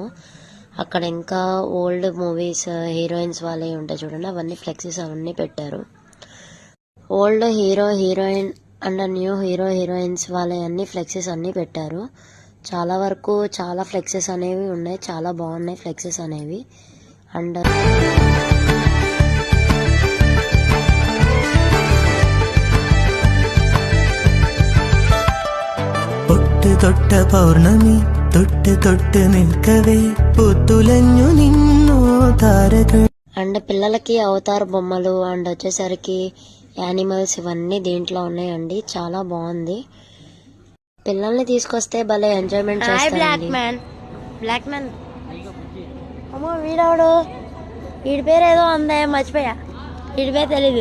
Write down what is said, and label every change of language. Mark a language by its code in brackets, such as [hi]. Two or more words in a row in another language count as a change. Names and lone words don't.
[te] అక్కడ ఇంకా [en] old movies heroines [te] వాళ్ళే ఉంటాయి చూడండి, అవన్నీ ఫ్లెక్సీస్ అవన్నీ పెట్టారు. [en] old hero heroine and new hero heroines [te] వాళ్ళే అన్ని ఫ్లెక్సీస్ అన్నీ పెట్టారు. చాలా వరకు చాలా ఫ్లెక్సెస్ అనేవి ఉన్నాయి, చాలా బాగున్నాయి ఫ్లెక్సెస్ అనేవి. అండ్ [ml] ഒട്ട് തൊട്ട പൗർണമി തൊട്ട് തൊട്ട് നിൽക്കവേ പുത്തുലഞ്ഞു നിന്നോ താരകൾ. [te] అండ్ పిల్లలకి అవతార్ బొమ్మలు అండ్ వచ్చేసరికి యానిమల్స్ ఇవన్నీ దీంట్లో ఉన్నాయండి. చాలా బాగుంది. పిల్లల్ని తీసుకొస్తే భలే ఎంజాయ్మెంట్ చేస్తారండి. [en] black man [te] అమ్మో వీడవడు, వీడి పేరు ఏదో ఉందా మర్చిపోయా, వీడి పేరు తెలీదు.